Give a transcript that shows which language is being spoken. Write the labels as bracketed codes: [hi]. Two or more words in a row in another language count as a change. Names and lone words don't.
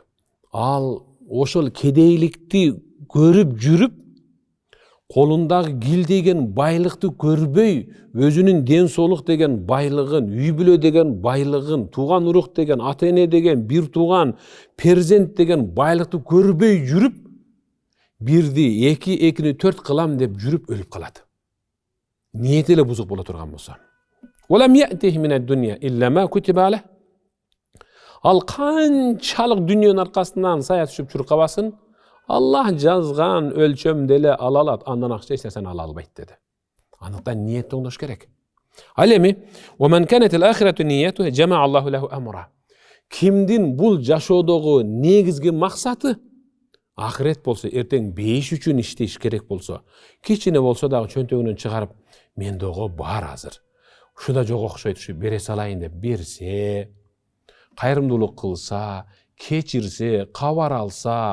[ky] Ал ошол кедейликти көрүп жүрүп, колундагы гил деген байлыкты көрбөй, өзүнүн ден соолук деген байлыгын, үй бүлө деген байлыгын, тууган урук деген, ата эне деген, бир тууган, перзент деген байлыкты көрбөй жүрүп, бирди, экини төрт кылам деп жүрүп өлүп калат. Ниети эле бузук боло турган болсо. [ar] ولم يأته من الدنيا إلا ما كتب له. [ky] Ал канчалык дүнүйөнүн аркасынан сая түшүп чуркабасын, Аллах жазган өлчөмдө эле ала алат, андан акча эч нерсени ала албайт деди. Андыктан ниет оңдош керек. Ал эми [ar] "ومن كانت الآخرة نيته جمع الله له أمره." [ky] Кимдин бул жашоодогу негизги максаты ахирет болсо, эртең бейиш үчүн иштеш керек болсо, кичине болсо дагы чөнтөгүнөн чыгарып, мендого бар азыр. Ушуда жок окшойт, ушу бере салайын деп берсе, кайрымдуулук кылса, кечирсе, кабар алса,